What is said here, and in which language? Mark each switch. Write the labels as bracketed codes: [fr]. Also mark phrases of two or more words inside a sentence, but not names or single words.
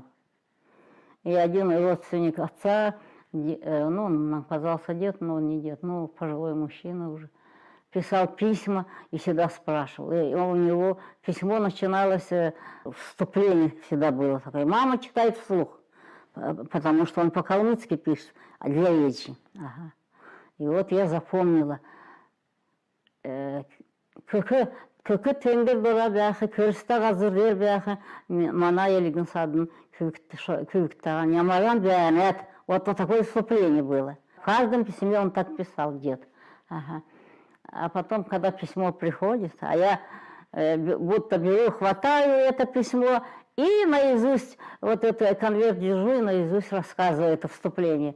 [ru] И один родственник отца, ну, нам казался дед, но он не дед, ну, пожилой мужчина уже, писал письма и всегда спрашивал. И у него письмо начиналось, вступление всегда было такое. Мама читает вслух, потому что он по-калмыцки пишет, а для речи. Ага. И вот я запомнила. [xal] Kökü tengir dora bäxi, körüstä gazır der bäxi, mana елигин садын küyüktağın, ямаран бәянет. [ru] Вот такое вступление было. В каждом письме он так писал, дед. Ага. А потом, когда письмо приходит, а я будто беру, хватаю это письмо и наизусть, вот этот конверт держу и наизусть рассказываю это вступление.